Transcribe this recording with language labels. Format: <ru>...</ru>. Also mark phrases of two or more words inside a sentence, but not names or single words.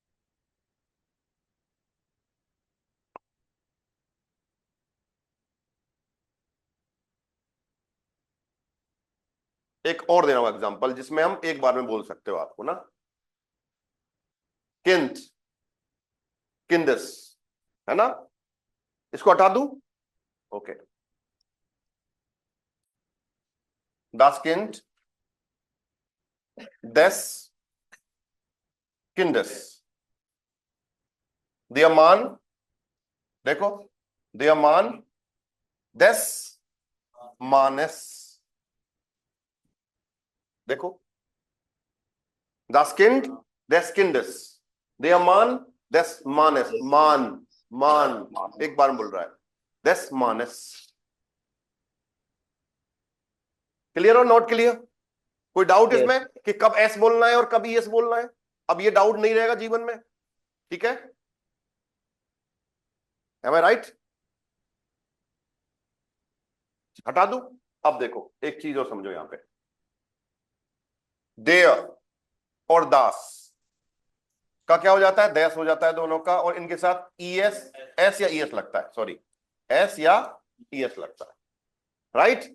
<hi>एक और दे रहा हूं एग्जांपल जिसमें हम एक बार में बोल सकते हो आपको ना,</hi> <de>Kind, Kindes,</de> <hi>है ना? इसको हटा दूं? ओके,</hi> <de>das Kind des Kindes, der Mann, देखो, der Mann des Mannes, देखो, das Kind des Kindes, der Mann des Mannes, Mann, Mann</de> <hi>एक बार में बोल रहा है,</hi> <de>des Mannes।</de> <en>clear or not clear?</en> <hi>कोई डाउट</hi> <en>Yes.</en> <hi>इसमें कि कब एस बोलना है और कब यस बोलना है? अब ये डाउट नहीं रहेगा जीवन में, ठीक है?</hi> <en>Am I right?</en> <hi>हटा दूं? अब देखो एक चीज और समझो यहां पे, देयर और दास का क्या हो जाता है? देस हो जाता है दोनों का, और इनके साथ ईएस, एस या ईएस लगता है, सॉरी, एस या ईएस लगता है, राइट?</hi>